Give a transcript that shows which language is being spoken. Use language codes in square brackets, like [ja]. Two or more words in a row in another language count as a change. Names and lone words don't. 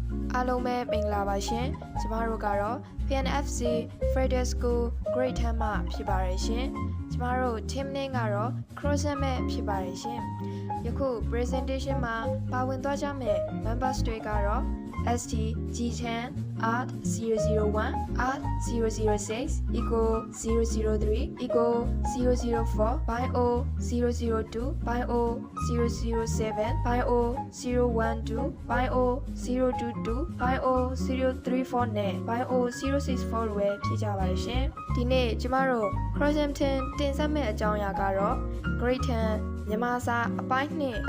[my] အားလုံးပဲမင်္ဂလာပါရှင်ကျမတို့ကတော့ PNFC Friday School Grade 10 မှဖြစ်ပါတယ်ရှင်ကျမတို့ [en] team name [my] ကတော့ Crossing မဲ့ဖြစ်ပါတယ်ရှင်ယခု presentation မှာပါဝင်သွားကြမယ့် members တွေကတော့ ST G10 Art 001 Art 006 Eco 003 Eco 004 Bio 002 Bio 007 Bio 012 Bio 022 Bio 034 နဲ့ Bio 064 တို့ပဲဖြစ်ကြပါတယ်ရှင်ဒီနေ့ကျမတို့ Crosshampton တင်ဆက်မယ့်အကြောင်းအရာကတော့ Grade 10မြန်မာစာအပိုင်းနှင့်အဖ